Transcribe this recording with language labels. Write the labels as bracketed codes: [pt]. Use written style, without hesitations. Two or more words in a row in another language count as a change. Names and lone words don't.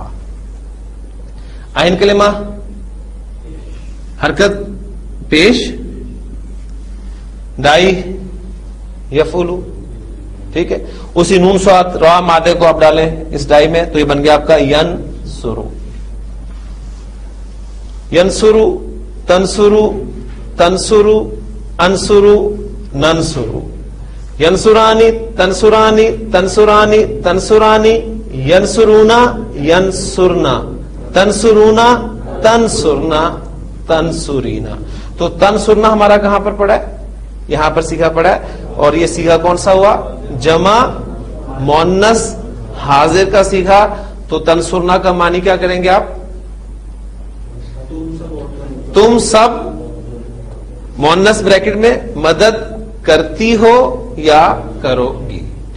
[ur] عین کلمہ حرکت پیش، دائی یفعلو. ٹھیک ہے، اسی نون سواد را مادے کو آپ ڈالیں اس ڈائی میں تو یہ بن گیا آپ کا ینصرو. [ar] ینصرو، تنصرو، تنصرو، انصرو، ننصرو. ینصرانی، تنصرانی، تنصرانی، تنصرانی، ینصرونا، ینصرنا، تنصرونا، تنصرنا، تنصرینا. [ur] تو تنصرنا ہمارا کہاں پر پڑا ہے؟ یہاں پر صیغہ پڑا ہے، اور یہ صیغہ کون سا ہوا؟ جمع مؤنث حاضر کا صیغہ. تو تنصرنا کا معنی کیا کریں گے آپ؟ تم سب مؤنث بریکٹ میں مدد کرتی ہو یا کرو گی.